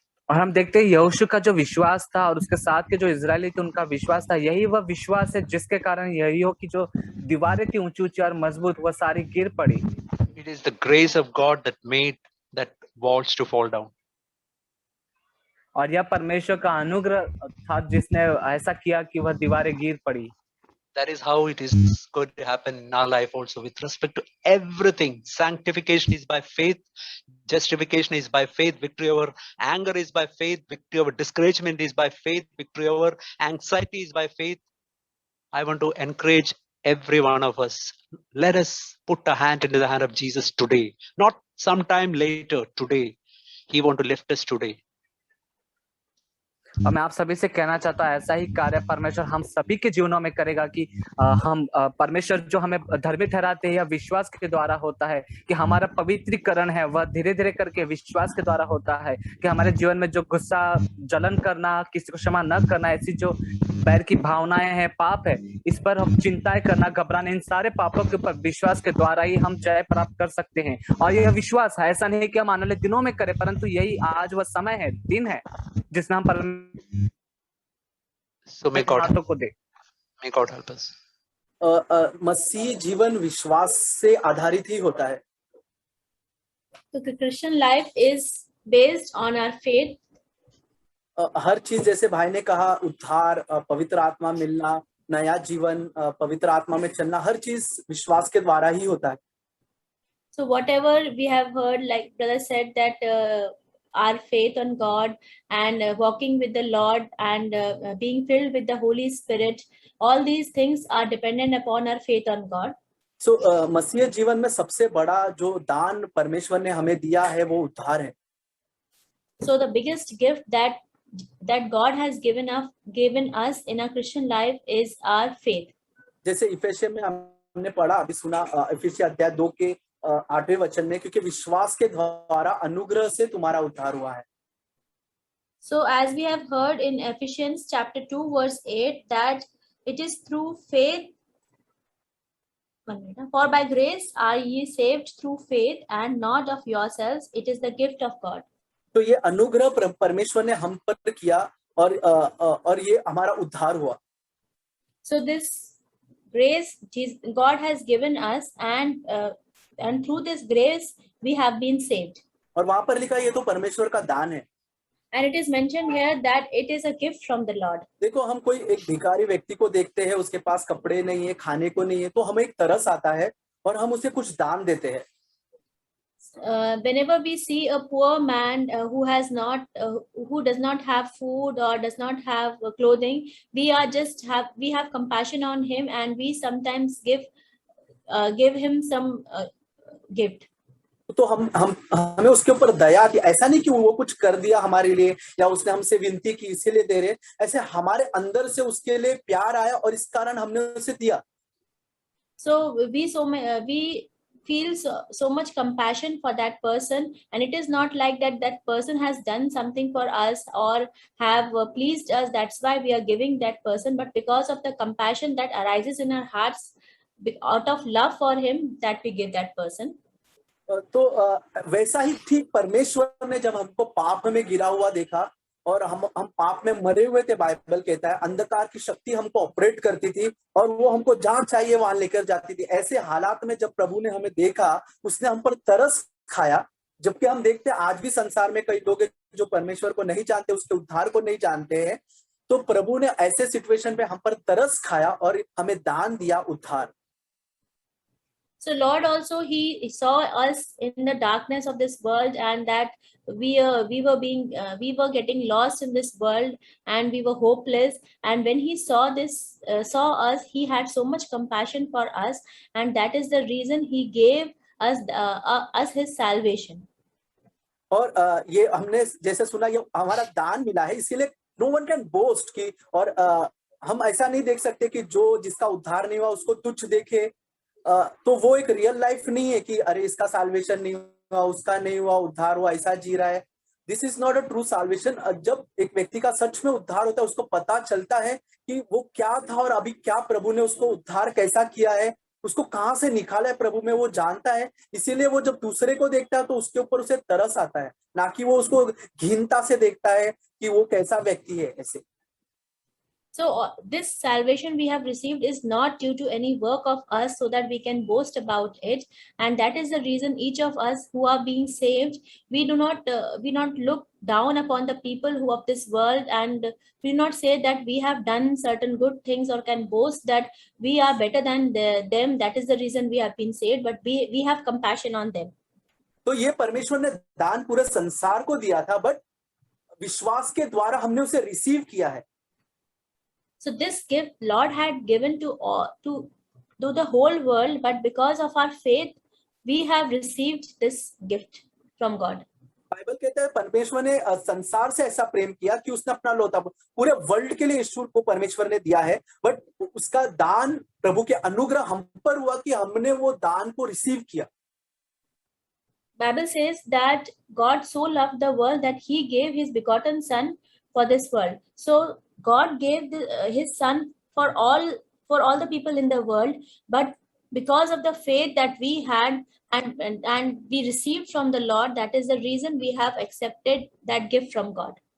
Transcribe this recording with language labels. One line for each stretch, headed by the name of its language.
Hindi: और हम देखते हैं यहोशू का जो विश्वास था और उसके साथ के जो इजरायली थे उनका विश्वास था, यही वह विश्वास है जिसके कारण यरीहो की जो दीवारें थी ऊंची ऊंची और मजबूत, वह सारी गिर पड़ी.
English: It is the grace of God that made that walls to fall down.
Hindi: और यह परमेश्वर का अनुग्रह था जिसने ऐसा किया कि वह दीवारें गिर पड़ी.
English: That is how it is going to happen in our life also with respect to everything. Sanctification is by faith. Justification is by faith. Victory over anger is by faith. Victory over discouragement is by faith. Victory over anxiety is by faith. I want to encourage every one of us. Let us put a hand into the hand of Jesus today. Not sometime later, today. He wants to lift us today.
Hindi: और मैं आप सभी से कहना चाहता हूँ ऐसा ही कार्य परमेश्वर हम सभी के जीवनों में करेगा कि हम परमेश्वर जो हमें धर्मी ठहराते हैं या विश्वास के द्वारा होता है, कि हमारा पवित्रीकरण है वह धीरे धीरे करके विश्वास के द्वारा होता है, कि हमारे जीवन में जो गुस्सा, जलन करना, किसी को क्षमा न करना, ऐसी जो बैर की भावनाएं हैं, पाप है, इस पर हम चिंताएं करना, घबराना, इन सारे पापों के ऊपर विश्वास के द्वारा ही हम जय प्राप्त कर सकते हैं। और यह विश्वास है, ऐसा नहीं कि हम आने वाले दिनों में करें, परंतु यही आज वह समय है, दिन है जिसमें हम परमेश्वर
English: So may
Hindi: के
English: God,
Hindi: हाथों को दे।
English: may God help us.
Hindi: मसीह जीवन विश्वास से आधारित ही होता है।
English: So the Christian life is based on our faith.
Hindi: हर चीज, जैसे भाई ने कहा, उद्धार, पवित्र आत्मा मिलना, नया जीवन, पवित्र आत्मा में चलना, हर चीज विश्वास के द्वारा ही होता है।
English: So whatever we have heard, like brother said, that our faith on God and walking with the Lord and being filled with the Holy Spirit, all these things are dependent upon our faith on God.
Hindi: सो मसीह जीवन में सबसे बड़ा जो दान परमेश्वर ने हमें दिया है वो उद्धार है।
English: So the biggest gift that God has given us in our Christian life is our faith.
Hindi: जैसे इफिसियों में हमने पढ़ा, अभी सुना, इफिसियों अध्याय 2 के 8वें वचन में, क्योंकि विश्वास के द्वारा अनुग्रह से तुम्हारा उद्धार हुआ है।
English: So as we have heard in Ephesians chapter 2 verse 8, that it is through faith, for by grace are ye saved through faith, and not of yourselves, it is the gift of God.
Hindi: तो ये अनुग्रह परमेश्वर ने हम पर किया और ये हमारा उद्धार हुआ।
English: So this grace God has given us, and through this grace we have been saved.
Hindi: और वहां पर लिखा ये तो परमेश्वर का दान है।
English: And it is mentioned here that it is a gift from the Lord.
Hindi: देखो, हम कोई एक भिखारी व्यक्ति को देखते हैं, उसके पास कपड़े नहीं है, खाने को नहीं है, तो हमें एक तरस आता है और हम उसे कुछ दान देते हैं।
English: Whenever we see a poor man who does not have food or does not have clothing, we have compassion on him, and we sometimes give him some gift.
Hindi: तो हमें उसके ऊपर दया की, ऐसा नहीं कि वो कुछ कर दिया हमारे लिए या उसने हमसे विनती की इसीलिए दे रहे, ऐसे हमारे अंदर से उसके लिए प्यार आया और इस कारण हमने उसे दिया।
English: So we feel so much compassion for that person, and it is not like that person has done something for us or have pleased us, that's why we are giving that person, but because of the compassion that arises in our hearts out of love for him, that we give that person.
Hindi: तो वैसा ही ठीक परमेश्वर ने जब हमको पाप में गिरा हुआ देखा और हम पाप में मरे हुए थे, बाइबल कहता है अंधकार की शक्ति हमको ऑपरेट करती थी और वो हमको जहां चाहिए वहां लेकर जाती थी। ऐसे हालात में जब प्रभु ने हमें देखा, उसने हम पर तरस खाया। जबकि हम देखते हैं आज भी संसार में कई लोग जो परमेश्वर को नहीं जानते, उसके उद्धार को नहीं जानते हैं, तो प्रभु ने ऐसे सिचुएशन पे हम पर तरस खाया और हमें दान दिया उद्धार।
English: So Lord also, he saw us in the darkness of this world, and that we were getting lost in this world and we were hopeless, and when he saw us, he had so much compassion for us, and that is the reason he gave us his salvation.
Hindi: और ये हमने जैसे सुना, ये हमारा दान मिला है, इसीलिए
English: no one can boast
Hindi: की, और हम ऐसा नहीं देख सकते कि जिसका उद्धार नहीं हुआ उसको तुच्छ देखे। तो वो एक रियल लाइफ नहीं है कि अरे इसका साल्वेशन नहीं हुआ, उसका नहीं हुआ, उद्धार हुआ, ऐसा जी रहा है।
English: This is not a true salvation.
Hindi: जब एक व्यक्ति का सच में उद्धार होता है, उसको पता चलता है कि वो क्या था और अभी क्या प्रभु ने उसको उद्धार कैसा किया है, उसको कहाँ से निकाला है प्रभु में, वो जानता है। इसीलिए वो जब दूसरे को देखता है तो उसके ऊपर उसे तरस आता है, ना कि वो उसको घिनता से देखता है कि वो कैसा व्यक्ति है ऐसे।
English: So this salvation we have received is not due to any work of us so that we can boast about it, and that is the reason each of us who are being saved, we do not look down upon the people who of this world, and we do not say that we have done certain good things or can boast that we are better than them. That is the reason we have been saved, but we have compassion on them.
Hindi: तो ये परमेश्वर ने दान पूरे संसार को दिया था, बट विश्वास के द्वारा हमने उसे रिसीव किया है।
English: So this gift Lord had given to the whole world, but because of our faith, we have received this gift from God.
Hindi: Bible कहता है परमेश्वर ने संसार से ऐसा प्रेम किया कि उसने अपना लौता पूरे वर्ल्ड के लिए ईश्वर को परमेश्वर ने दिया है, बट उसका दान प्रभु के अनुग्रह हम पर हुआ कि हमने वो दान को रिसीव किया।
English: Bible says that God so loved the world that he gave his begotten son for this world. So God gave his son for all the people in the world, but because of the faith that we had and we received from the Lord, that is the reason we have accepted that gift from God.